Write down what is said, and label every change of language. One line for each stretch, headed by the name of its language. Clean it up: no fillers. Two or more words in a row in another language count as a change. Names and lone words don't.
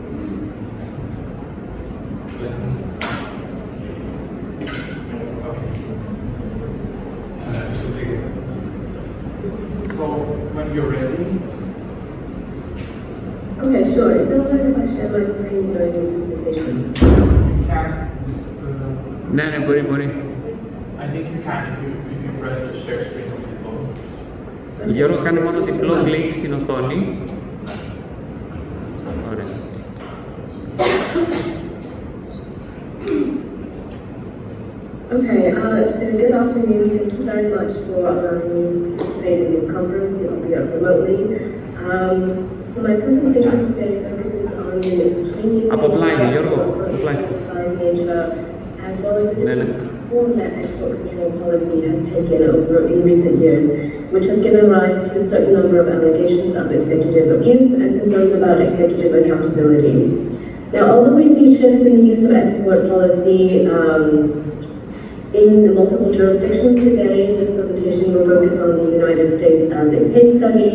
English: So, when you're ready, Okay, sure. Is that okay if I share my screen during the presentation? you can.
Greek: Ναι, ναι, μπορεί.
English: I think you can if you press the share screen on your phone.
Greek: Γιώργο, κάνε μόνο διπλό κλικ στην οθόνη. Ωραία.
English: Okay, so good afternoon. Thank you very much for allowing me to participate in this conference, albeit remotely. So my presentation today focuses on changing
Greek: Από πλάι, Γιώργο, από πλάι.
English: nature, as well as the
Greek: Ναι, ναι.
English: form that export control policy has taken over in recent years, which has given rise to a certain number of allegations of executive abuse and concerns about executive accountability. Now, although we see shifts in the use of export policy in multiple jurisdictions today, this presentation will focus on the United States as a case study.